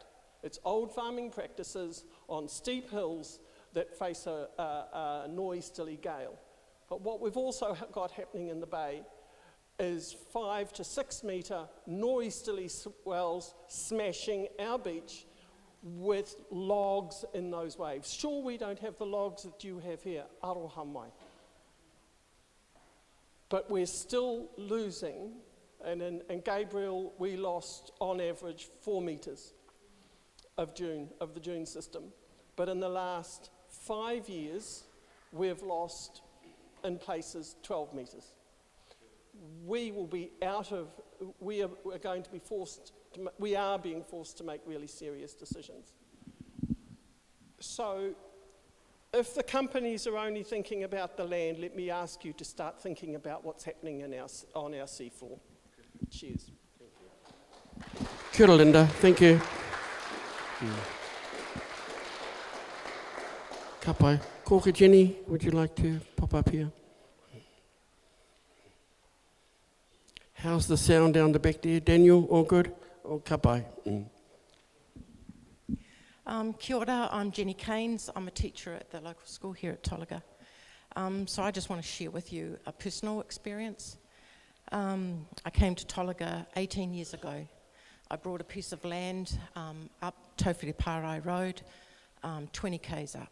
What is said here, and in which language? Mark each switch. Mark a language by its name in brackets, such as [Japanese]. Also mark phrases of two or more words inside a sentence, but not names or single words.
[English] It's old farming practices on steep hills that face a nor'easterly gale. But what we've also got happening in the bay is 5 to 6 metre nor'easterly swells smashing our beach with logs in those waves. Sure, we don't have the logs that you have here, [Māori] aroha mai. [English] But we're still losing. And in Gabriel, we lost on average 4 metres of the dune system. But in the last 5 years, we've lost in places 12 metres. We will be we are being forced to make really serious decisions. So if the companies are only thinking about the land, let me ask you to start thinking about what's happening on our seafloor. Cheers. Thank you. [Māori] Kia ora, [English] Linda. Thank you. [Māori] Ka pai. [English] Kōka Jenny, would you like to pop up here? How's the sound down the back there? Daniel, all good? [Māori] Oh, ka pai. Kia ora, [English] I'm Jenny Keynes. I'm a teacher at the local school here at Tolaga. So I just want to share with you a personal experience. I came to Tolaga 18 years ago. I brought a piece of land up Tauwhiri Pārai Road, 20 k's up.